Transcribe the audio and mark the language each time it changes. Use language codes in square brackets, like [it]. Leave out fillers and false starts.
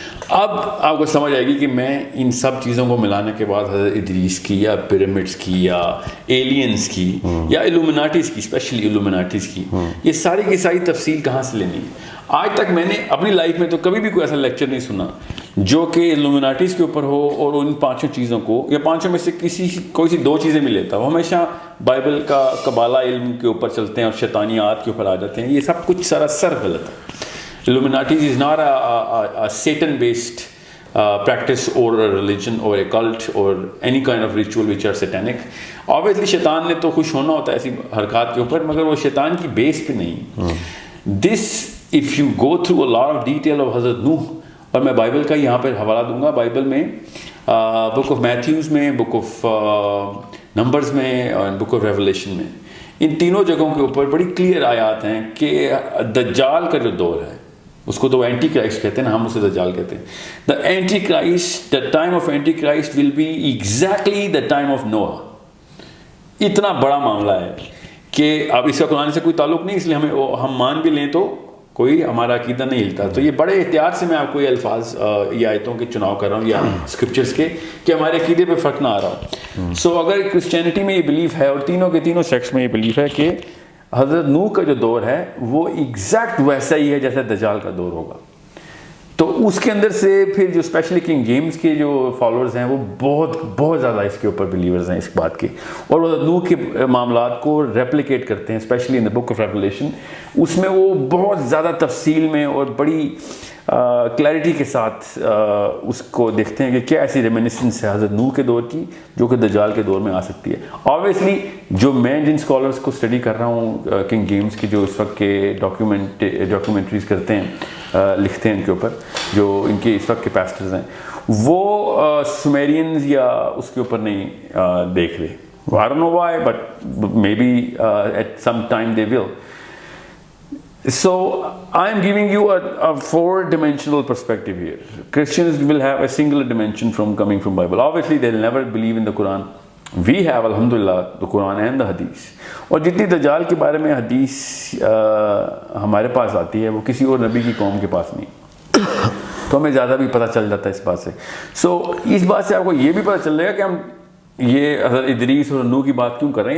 [ur] اب آپ کو سمجھ آئے گی کہ میں ان سب چیزوں کو ملانے کے بعد حضرت ادریس کی یا پیرامڈس کی یا ایلینز کی یا الومناٹیز کی، اسپیشلی الومناٹیز کی، یہ ساری کی ساری تفصیل کہاں سے لینی ہے. آج تک میں نے اپنی لائف میں تو کبھی بھی کوئی ایسا لیکچر نہیں سنا جو کہ الومناٹیز کے اوپر ہو اور ان 5 چیزوں کو یا 5 میں سے کوئی سی 2 چیزیں بھی لیتا. وہ ہمیشہ بائبل کا قبالہ علم کے اوپر چلتے ہیں اور شیطانیات کے اوپر آ جاتے ہیں. یہ سب کچھ سراسر غلط ہے. [en] Illuminatis is not a Satan-based practice or a religion or a cult or any kind of ritual which are satanic. [ur] Obviously شیطان نے تو خوش ہونا ہوتا ہے ایسی حرکات کے اوپر، مگر وہ شیطان کی بیس پہ نہیں. [en] This if you go through a lot of detail of [ur] حضرت نوح، اور میں بائبل کا یہاں پہ حوالہ دوں گا، بائبل میں بک آف میتھیوز میں، بک آف نمبرز میں اور بک آف ریولیشن میں، ان تینوں جگہوں کے اوپر بڑی کلیئر آیات ہیں کہ دجال کا جو دور ہے اس کو تو اینٹی کرائسٹ کہتے ہیں نا، ہم اسے دجال کہتے ہیں. [en] The antichrist, the time of antichrist will be exactly the time of نوح. [ur] اتنا بڑا معاملہ ہے کہ اب اس کا قرآن سے کوئی تعلق نہیں، اس لیے ہم مان بھی لیں تو کوئی ہمارا عقیدہ نہیں ہلتا. تو یہ بڑے احتیاط سے میں آپ کو یہ الفاظ یا آیتوں کے چناؤ کر رہا ہوں یا اسکرپچرس کے کہ ہمارے عقیدے پہ فرق نہ آ رہا ہو. سو اگر کرسچینٹی میں یہ بلیف ہے اور تینوں کے تینوں سیکٹس میں یہ بلیف ہے کہ حضرت نوح کا جو دور ہے وہ ایگزیکٹ ویسا ہی ہے جیسے دجال کا دور ہوگا، تو اس کے اندر سے پھر جو اسپیشلی کنگ جیمز کے جو فالوورز ہیں وہ بہت زیادہ اس کے اوپر بلیورز ہیں اس بات کے، اور وہ نوح کے معاملات کو ریپلیکیٹ کرتے ہیں especially in the book of revelation. اس میں وہ بہت زیادہ تفصیل میں اور بڑی کلیئرٹی کے ساتھ اس کو دیکھتے ہیں کہ کیا ایسی ریمینسنس ہے حضرت نوح کے دور کی جو کہ دجال کے دور میں آ سکتی ہے. آبویسلی جو میں جن اسکالرس کو اسٹڈی کر رہا ہوں کنگ جیمز کی جو اس وقت کے ڈاکیومنٹریز کرتے ہیں، لکھتے ہیں ان کے اوپر، جو ان کے اس وقت کے پیسٹرز ہیں، وہ سومیرینز یا اس کے اوپر نہیں دیکھ رہے. [en] I don't know why, but maybe at some time they will. So I am giving you a four-dimensional perspective here. Christians will have a singular dimension coming from Bible. Obviously, they'll never believe in the Quran. We have, alhamdulillah, the Quran and the Hadith. [ur] اور جتنی دجال کے بارے میں حدیث ہمارے پاس آتی ہے وہ کسی اور نبی کی قوم کے پاس نہیں، تو ہمیں زیادہ بھی پتہ چل جاتا ہے اس بات سے. سو اس بات سے آپ کو یہ بھی پتہ چل جائے گا کہ ہم یہ حضرت ادریس اور نوح کی بات کیوں کر رہے ہیں.